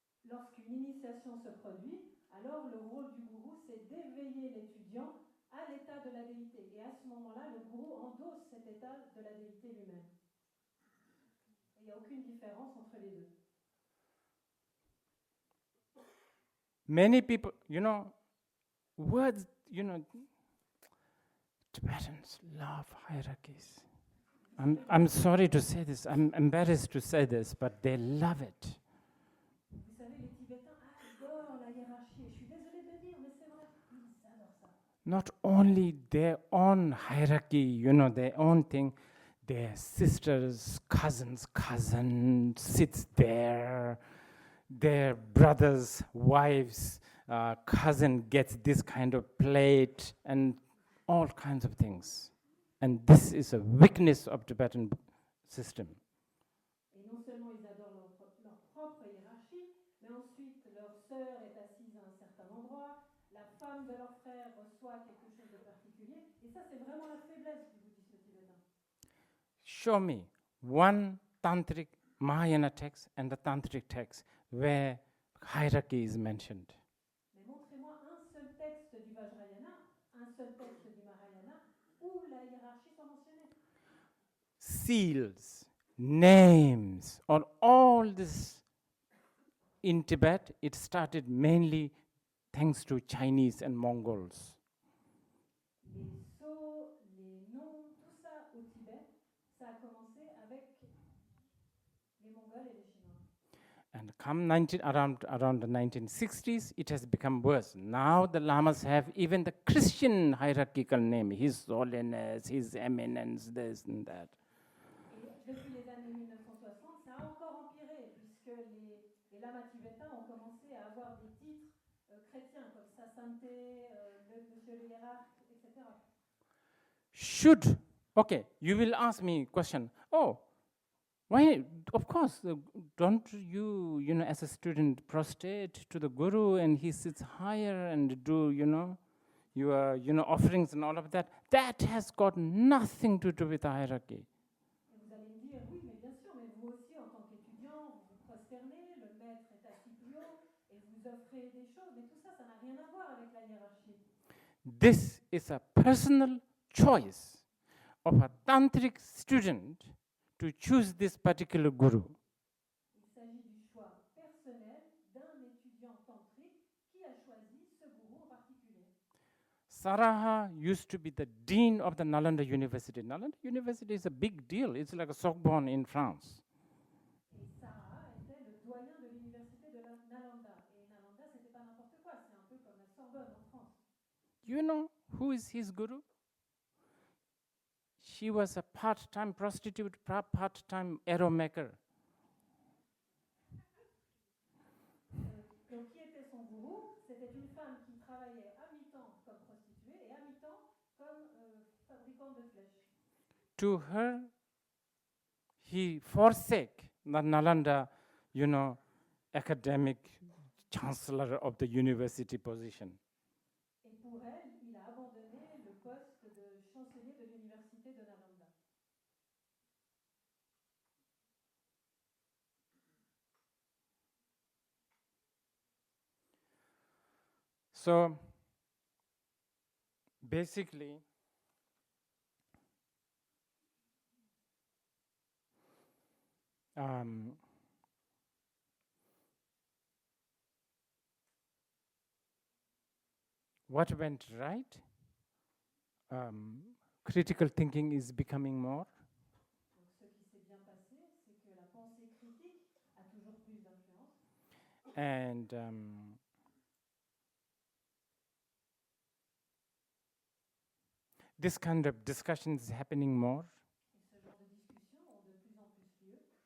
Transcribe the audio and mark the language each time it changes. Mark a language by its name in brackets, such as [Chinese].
[French] Lorsqu'une initiation se produit, alors le rôle du gourou, c'est d'éveiller l'étudiant à l'état de la déité. Et à ce moment-là, le gourou endosse cet état de la déité lui-même. Il n'y a aucune différence entre les deux. [English] Many people, words, Tibetans love hierarchies. I'm sorry to say this, I'm embarrassed to say this, but they love it. [French] Vous savez, les Tibétains adorent la hiérarchie. Et je suis désolée de le dire, mais c'est vrai, ils adorent ça. [English] Not only their own hierarchy, their own thing, their sisters, cousin sits there, their brothers, wives, cousin gets this kind of plate, and all kinds of things. And this is a weakness of Tibetan system. [French] Et non seulement ils adorent leur propre hiérarchie, mais ensuite leur sœur est assise à un certain endroit, la femme de leur frère reçoit quelque chose de particulier, et ça c'est vraiment la faiblesse du bouddhisme tibétain. [English] Show me one tantric Mahayana text and the tantric text where hierarchy is mentioned. [French] Mais montrez-moi un seul texte du Vajrayana, un seul texte du Mahayana, où la hiérarchie soit mentionnée. [English] Seals, names, or all this in Tibet, it started mainly thanks to Chinese and Mongols. [French] Les sceaux, les noms, tout ça au Tibet, ça a commencé avec les Mongols et les Chinois. [English] And come around the 1960s, it has become worse. Now the lamas have even the Christian hierarchical name, His Holiness, His Eminence, this and that. [French] Et depuis les années 1960, ça a encore empiré, puisque les lamas tibétains ont commencé à avoir des titres chrétiens, comme Sa Sainteté, Monsieur le hiérarque, etc. [English] Okay, you will ask me a question. Why? Of course, don't you, as a student, prostrate to the guru and he sits higher and do, your, offerings and all of that? That has got nothing to do with the hierarchy. [French] Et vous allez me dire, oui, mais bien sûr, mais vous aussi, en tant qu'étudiant, vous vous prosternez, le maître est assis plus haut, et vous offrez des choses, mais tout ça, ça n'a rien à voir avec la hiérarchie. [English] This is a personal choice of a tantric student to choose this particular guru. [French] Il s'agit du choix personnel d'un étudiant tantrique qui a choisi ce gourou en particulier. [English] Saraha used to be the dean of the Nalanda University. Nalanda University is a big deal. It's like a Sorbonne in France. [French] Et Sarah était le doyen de l'université de Nalanda. Et Nalanda, c'était pas n'importe quoi, c'est un peu comme la Sorbonne en France. [English] You know who is his guru? She was a part-time prostitute, part-time arrow maker. [French] Donc, qui était son gourou? C'était une femme qui travaillait à mi-temps comme prostituée et à mi-temps comme fabricante de flèches. [English] To her, he forsake the Nalanda, academic chancellor of the university position. [French] Et pour elle, il a abandonné le poste de chancelier de l'université de Nalanda. [English] So basically, what went right? Critical thinking is becoming more. [French] Donc ce qui s'est bien passé, c'est que la pensée critique a toujours plus d'influence. [English] And this kind of discussion is happening more. [French] Et ce genre de discussions ont de plus en plus lieu.